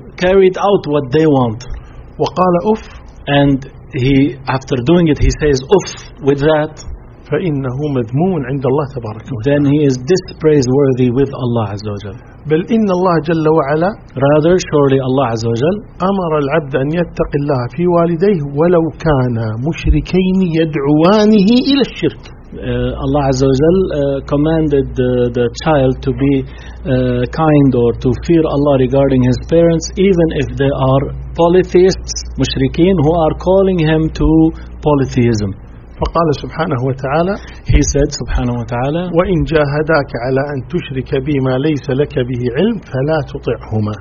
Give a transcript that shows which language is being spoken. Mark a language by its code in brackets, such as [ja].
[en] Carried out what they want. [ar] وقال أف. [en] And he, after doing it, he says أف with that. [ar] فإنه مذموم عند الله تبارك وتعالى. [en] Then he is dispraiseworthy with Allah [ar] عز وجل. بل إن الله جل وعلا. [en] Rather, surely Allah [ar] عز وجل. أمر العبد أن يتقي الله في والديه ولو كان مشركين يدعوانه إلى الشرك. [en] Allah Azza wa Jal commanded the child to be kind or to fear Allah regarding his parents, even if they are polytheists, mushrikeen, who are calling him to polytheism. [ar] فقال سبحانه وتعالى. [en] He said, [ar] سبحانه وتعالى. وإن جاهداك على أن تشرك بما ليس لك به علم فلا تطعهما.